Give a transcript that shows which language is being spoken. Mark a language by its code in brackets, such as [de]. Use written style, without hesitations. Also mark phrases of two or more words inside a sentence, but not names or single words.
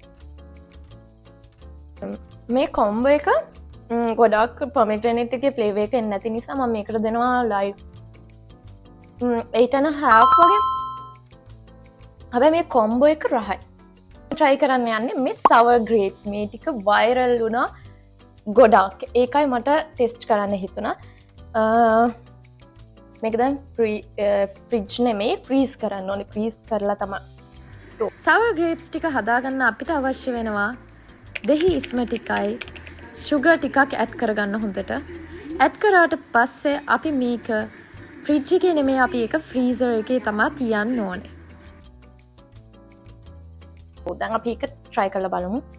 [si] මේ combo එක ගොඩක් pomegranate එකේ flavor එක එන්නේ නැති නිසා මම මේකට දෙනවා like 8.5 වගේ. හැබැයි මේ combo එක රහයි. try කරන්න යන්නේ මේ [en] sour grapes [si] මේ ටික viral වුණා ගොඩක්. ඒකයි මට ටෙස්ට් කරන්න හිතුණා. මේක දැන් fridge නෙමෙයි freeze කරන්න ඕනේ. freeze කරලා තමයි. [en] So sour grapes [si] ටික හදාගන්න අපිට අවශ්‍ය වෙනවා දෙහි ඉස්ම ටිකයි sugar ටිකක් add කරගන්න හොඳට. add කරාට පස්සේ අපි මේක fridge එකේ නෙමෙයි අපි ඒක freezer එකේ තමයි තියන්න ඕනේ. දැන් අපි එක try කරලා බලමු.